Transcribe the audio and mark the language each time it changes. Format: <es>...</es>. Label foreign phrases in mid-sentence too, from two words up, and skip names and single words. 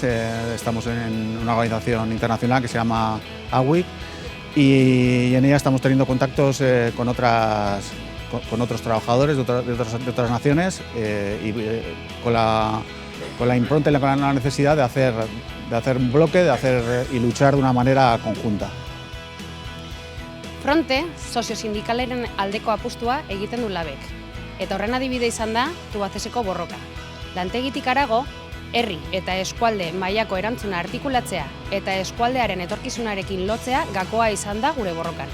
<es>Estamos en una organización internacional que se llama AWIC y en ella estamos teniendo contactos con otros trabajadores de otras naciones y con la impronta y con la necesidad de hacer un bloque, y luchar de una manera conjunta.</es> <eu>Fronte, soziosindikalaren aldeko apustua egiten du labek. Eta horren adibide izan da Tubacexeko borroka. Lantegitik harago, herri eta eskualde mailako erantzuna artikulatzea eta eskualdearen etorkizunarekin lotzea gakoa izan da gure borrokan.</eu>